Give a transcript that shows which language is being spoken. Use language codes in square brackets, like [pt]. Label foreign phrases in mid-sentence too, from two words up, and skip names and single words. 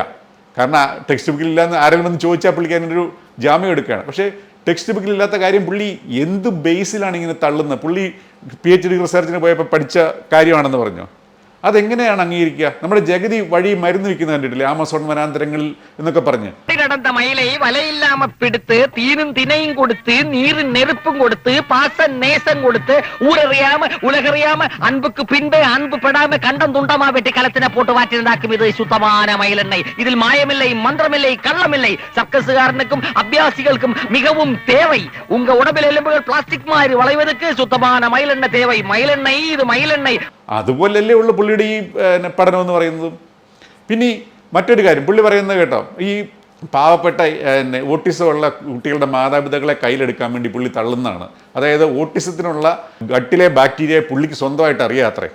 [ml] കാരണം ടെക്സ്റ്റ് ബുക്കിലില്ല എന്ന് ആരെങ്കിലും ഒന്ന് ചോദിച്ചാൽ പുള്ളിക്ക് അതിനൊരു ജാമ്യം എടുക്കുകയാണ്. പക്ഷേ ടെക്സ്റ്റ് ബുക്കിലില്ലാത്ത കാര്യം പുള്ളി എന്ത് ബേസിലാണ് ഇങ്ങനെ തള്ളുന്നത്? പുള്ളി PhD റിസർച്ചിന് പോയപ്പോൾ പഠിച്ച കാര്യമാണെന്ന് പറഞ്ഞു. അതെങ്ങനെയാണ് അംഗീകരിക്കുക? നമ്മുടെ ജഗതി വഴി മരുന്ന് വിൽക്കുന്ന കണ്ടിട്ടില്ലേ, ആമസോൺ വനാന്തരങ്ങളിൽ എന്നൊക്കെ പറഞ്ഞ്. [ta] கிடந்த மயிலை வலையில்லாம பிடித்து தீனும் தினையும் கொடுத்து நீரும் நெருப்பும் கொடுத்து பாசம் நேசம் கொடுத்து ஊரறியாம உலகறியாம அன்புக்கு பின்பே அன்பு படாம கண்டம் துண்டமா வெட்டி களத்தின போட்டு வாற்றிருந்தாக்கும் இது சுத்தமான மயிலெண்ணெய். இதில் மாயமில்லை, மந்திரமில்லை, கள்ளமில்லை. சர்க்கஸுகாரனுக்கும் அபியாசிகளுக்கும் மிகவும் தேவை. உங்க உடம்பில் எலும்புகள் பிளாஸ்டிக் மாதிரி வளைவதற்கு சுத்தமான மயிலெண்ணெய் தேவை. மயிலெண்ணெய் இது மயிலெண்ணெய். [ml] അതുപോലല്ലേ ഉള്ള പുള്ളിയുടെ ഈ പഠനം എന്ന് പറയുന്നതും. പിന്നെ മറ്റൊരു കാര്യം പുള്ളി പറയുന്നത് കേട്ടോ, ഈ പാവപ്പെട്ട ഓട്ടിസം ഉള്ള കുട്ടികളുടെ മാതാപിതാക്കളെ കയ്യിലെടുക്കാൻ വേണ്ടി പുള്ളി തള്ളുന്നതാണ്. അതായത് ഓട്ടിസത്തിനുള്ള ഗട്ടിലെ ബാക്ടീരിയ പുള്ളിക്ക് സ്വന്തമായിട്ട് അറിയാത്രേ.